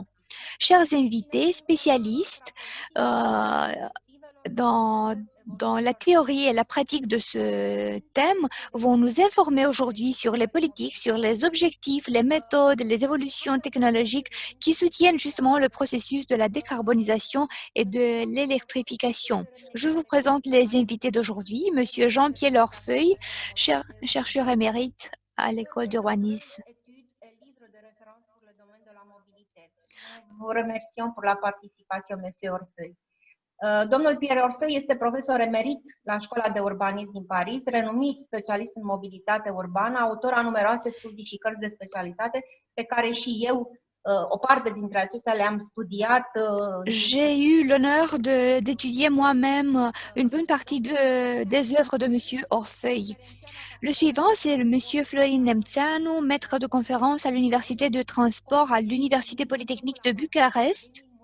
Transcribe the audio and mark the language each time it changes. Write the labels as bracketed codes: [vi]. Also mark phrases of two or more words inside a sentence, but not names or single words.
[fr] Chers invités, spécialistes, dans la théorie et la pratique de ce thème vont nous informer aujourd'hui sur les politiques, sur les objectifs, les méthodes, les évolutions technologiques qui soutiennent justement le processus de la décarbonisation et de l'électrification. Je vous présente les invités d'aujourd'hui, Monsieur Jean-Pierre Lorfeuille, chercheur émérite à l'école de Rouen-Nice. Vă remercions pour la participation, Monsieur Orfeuille. [ro] Domnul Pierre Orfeuille este profesor emerit la Școala de Urbanism din Paris, renumit specialist în mobilitate urbană, autor a numeroase studii și cărți de specialitate pe care și eu o parte dintre acestea le-am studiat. [fr] J'ai eu l'honneur d'étudier moi-même une bonne partie des œuvres de Monsieur Orfeuille. Le suivant, c'est Monsieur Florin Nemțeanu, maître de conférence à l'Université de transport à l'Université polytechnique de Bucarest.